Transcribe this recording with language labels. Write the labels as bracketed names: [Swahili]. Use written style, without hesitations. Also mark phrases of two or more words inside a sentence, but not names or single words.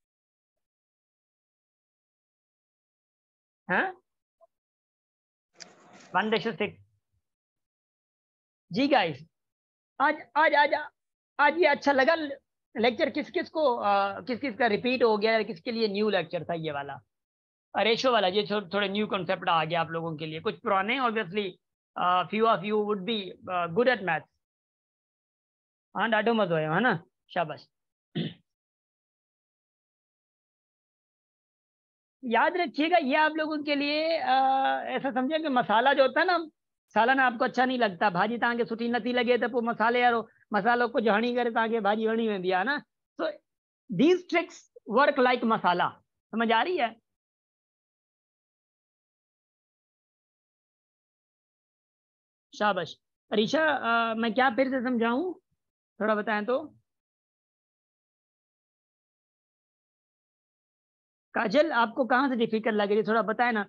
[Hindi] हाँ 1:6। जी गाइस, आज आज आज आज ये अच्छा लगा लेक्चर? किस किस को किस किस का रिपीट हो गया, किसके लिए [English] new lecture [Hindi] था ये वाला रेशो वाला? ये थोड़े [English] new concept [Hindi] आ गया आप लोगों के लिए, कुछ पुराने ऑब्वियसली। [English] few of you would be good at maths. [Hindi] हाँ डाटो मत है ना, शाबाश। याद रखिएगा ये आप लोगों के लिए ऐसा समझे कि मसाला जो होता है ना, सालन आपको अच्छा नहीं लगता, [Sindhi] भाजी तव्हांखे सुठी नथी लगे तो पोइ मसाले वारो मसालो कुछ हणी करे तव्हांखे भाजी वणी वेंदी आहे ना। [English] so these tricks work like masala. [Hindi] समझ आ रही है? शाबाश। अरीशा, मैं क्या फिर से समझाऊं, थोड़ा बताएं तो। काजल, आपको कहाँ से डिफिकल्ट लग रही है, थोड़ा बताएं ना।